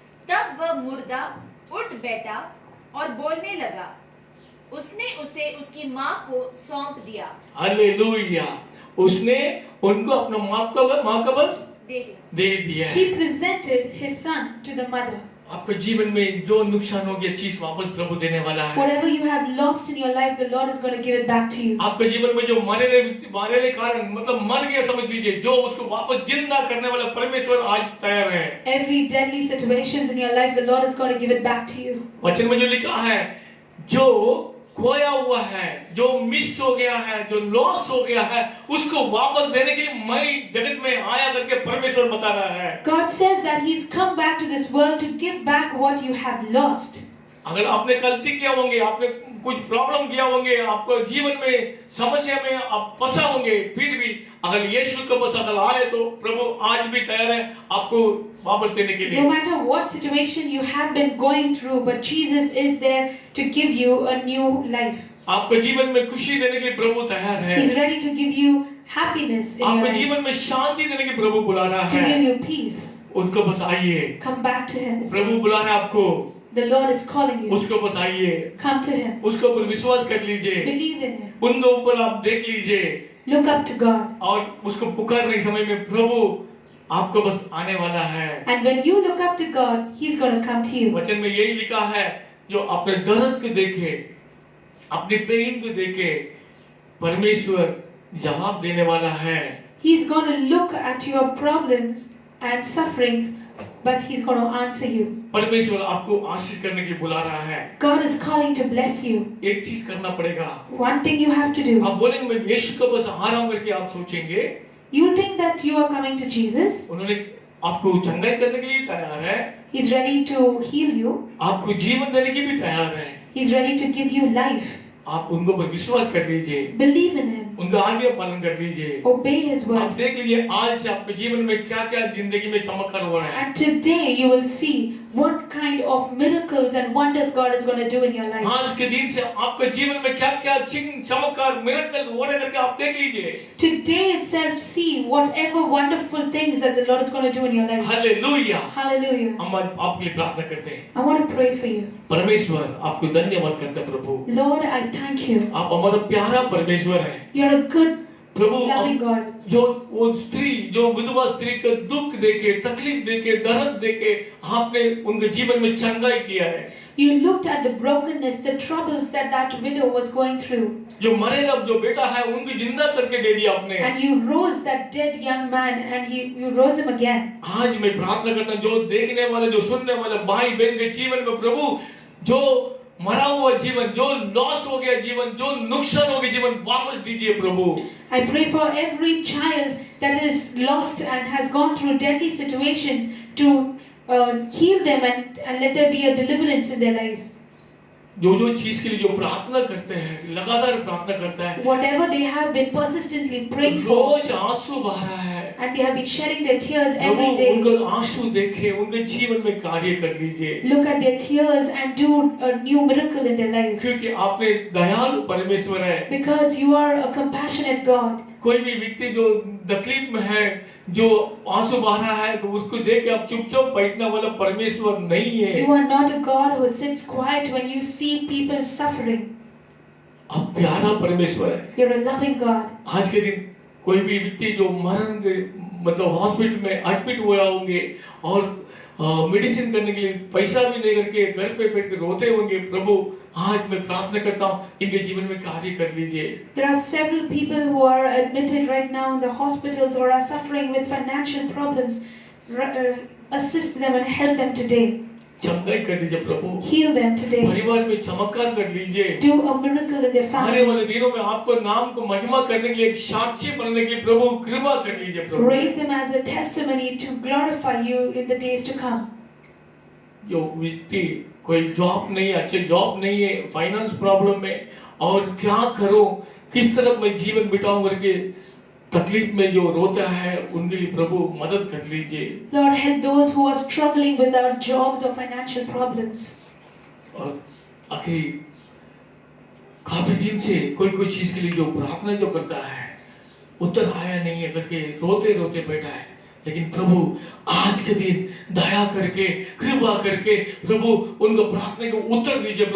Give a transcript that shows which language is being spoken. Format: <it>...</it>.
<hi>तब वह मुर्दा उठ बैठा और बोलने लगा। उसने उसे उसकी मां को सौंप दिया। हालेलुया। उसने उनको अपना मां का बस दे दिया है।</hi> <en>He presented his son to the mother.</en> <hi>आपके जीवन में जो नुकसान हो गया, चीज वापस प्रभु देने वाला है।</hi> <en>Whatever you have lost in your life, the Lord is going to give it back to you.</en> <hi>आपके जीवन में जो मरने कारण मतलब मर गया समझ लीजिए, जो उसको वापस जिंदा करने वाला परमेश्वर आज तैयार है।</hi> <en>Every deadly situations in your life, the Lord is going to give it back to you.</en> <hi>वचन में जो लिखा है, जो खोया हुआ है, जो मिस हो गया है, जो लॉस हो गया है, उसको वापस देने के लिए मैं जगत में आया करके परमेश्वर बता रहा है।</hi> <en>God says that He's come back to this world to give back what you have lost.</en> <hi>अगर आपने गलती किया होंगे, आपने कुछ प्रॉब्लम किया होंगे, आपको जीवन में समस्या में आप फंसा होंगे, फिर भी अगर यीशु के पास अगर आए तो प्रभु आज भी तैयार है आपको वापस देने के लिए।</hi> <en>No matter what situation you have been going through, but Jesus is there to give you a new life.</en> <hi>आपके जीवन में खुशी देने के लिए प्रभु तैयार है।</hi> <en>He's ready to give you happiness in your</en> <hi>आपके</hi> <en>life,</en> <hi>जीवन में शांति देने के प्रभु बुला रहा</hi> <en>to give</en> <hi>है।</hi> <en>you peace.</en> <hi>उसको बस आइए,</hi> <en>Come back to Him.</en> <hi>प्रभु बुला रहा है आपको,</hi> <en>The Lord is calling you.</en> <hi>उसको बस आइए,</hi> <en>Come to Him.</en> <hi>उसके ऊपर विश्वास कर लीजिए,</hi> <en>Believe in Him.</en> <hi>उनके ऊपर आप देख लीजिए</hi> <en>Look up to God.</en> <hi>और उसको पुकारने के समय में प्रभु आपको बस आने वाला है।</hi> <en>And when you look up to God, He's going to come to you.</en> <hi>वचन में यही लिखा है, जो अपने दर्द को देखे, अपने पेन को देखे, परमेश्वर जवाब देने वाला है।</hi> <en>He's going to look at your problems and sufferings, but He's going to answer you.</en> <hi>परमेश्वर आपको आशीष करने के लिए बुला रहा है।</hi> <en>God is calling to bless you.</en> <hi>एक चीज करना पड़ेगा।</hi> <en>One thing you have to do.</en> <hi>आप बोलेंगे मैं यीशु के पास आ रहा हूं करके आप सोचेंगे,</hi> <en>You'll think that you are coming to Jesus.</en> <hi>उन्होंने आपको चंगाई करने के लिए तैयार है,</hi> <en>He's ready to heal you.</en> <hi>आपको जीवन देने के भी तैयार है।</hi> <en>He's ready to give you life.</en> <hi>आप उनको पर विश्वास कर लीजिए,</hi> <en>Believe in Him.</en> <hi>उनका आज्ञा पालन कर लीजिए।</hi> <en>Obey His</en> <hi>आप</hi> <en>word.</en> <hi>देख लीजिए आज से आपके जीवन में क्या क्या जिंदगी में चमत्कार हो रहा है।</hi> <en>And today you will see what kind of miracles and wonders God is going to do in your life.</en> <hi>आज के दिन से आपके जीवन में क्या क्या चमत्कार मिरेकल हो रहा करके आप देख लीजिए।</hi> <en>Today itself see whatever wonderful things that the Lord is going to do in your life.</en> <hi>Hallelujah.</hi> <en>Hallelujah.</en> <hi>हम आज आपके लिए प्रार्थना करते हैं।</hi> <en>I want to pray for you.</en> <hi>परमेश्वर आपको धन्यवाद करते हैं प्रभु,</hi> <en>Lord, I thank you.</en> <hi>आप हमारा प्यारा परमेश्वर है</hi> <en>You're a good,</en> <hi>Prabhu.</hi> <en>loving God.</en> <hi>जो वो स्त्री, जो विधवा स्त्री का दुख देके, तकलीफ देके, दर्द देके आपने उनके जीवन में चंगाई किया है।</hi> <en>You looked at the brokenness, the troubles that widow was going through,</en> <hi>जो मरेगा जो बेटा है उनको जिंदा करके दे दिया आपने।</hi> <en>and you rose that dead young man, and you rose him again.</en> <hi>आज मैं प्रार्थना करता हूँ, जो देखने वाले, जो सुनने वाले भाई बहन के जीवन में प्रभु, जो मरा हुआ जीवन, जो लॉस हो गया जीवन, जो नुकसान हो गया जीवन, वापस दीजिए प्रभु।</hi> <en>I pray for every child that is lost and has gone through deadly situations to heal them and let there be a deliverance in their lives.</en> <hi>जो चीज के लिए जो प्रार्थना करते हैं, लगातार प्रार्थना करता है,</hi> <en>Whatever they have been persistently praying for,</en> <hi>रोज आंसू बह रहा है,</hi> <en>and they have been shedding their tears</en> <hi>Prabhu</hi> <en>every day.</en> <hi>उनको आंसू देखे, उनके जीवन में कार्य कर लीजिए,</hi> <en>Look at their tears and do a new miracle in their lives.</en> <hi>क्योंकि आपने दयालु परमेश्वर है।</hi> <en>Because you are a compassionate God.</en> <hi>कोई भी व्यक्ति जो तकलीफ में है, जो आंसू बहा रहा है, तो उसको देख के आप चुपचाप बैठने वाला परमेश्वर नहीं है।</hi> <en>You are not a God who sits quiet when you see people suffering.</en> <hi>आप प्यारा परमेश्वर है।</hi> <en>You're a loving God.</en> <hi>आज के दिन कोई भी व्यक्ति जो मरण के मतलब हॉस्पिटल में एडमिट हुए होंगे और मेडिसिन करने के लिए पैसा भी नहीं करके घर पे बैठ के रोते होंगे, प्रभु आज मैं प्रार्थना करता हूँ इनके जीवन में कार्य कर लीजिए।</hi> <en>There are several people who are admitted right now in the hospitals or are suffering with financial problems. Assist them and help them today.</en> <hi>चमत्कार कर दीजिए प्रभु,</hi> <en>Heal them today.</en> <hi>परिवार में चमत्कार कर लीजिए।</hi> <en>Do a miracle in their</en> <hi>आने वाले</hi> <en>families.</en> <hi>दिनों में आपको नाम को महिमा करने के लिए एक साक्षी बनने की प्रभु कृपा कर लीजिए प्रभु।</hi> <en>Raise them as a testimony to glorify you in the days to come.</en> <hi>जो व्यक्ति कोई जॉब नहीं है, अच्छे जॉब नहीं है, फाइनेंस प्रॉब्लम में और क्या करूं, किस तरह मैं जीवन बिताऊं करके तकलीफ में जो रोता है, उनके लिए प्रभु मदद कर लीजिए।</hi> <en>Lord, help those who are struggling without jobs or financial problems.</en> <hi>और आखिरी काफी दिन से कोई चीज के लिए जो प्रार्थना जो करता है उत्तर आया नहीं है करके रोते रोते बैठा है, लेकिन प्रभु आज के दिन दया करके कृपा करके प्रभु उनको प्रार्थना को उत्तर दीजिए।</hi>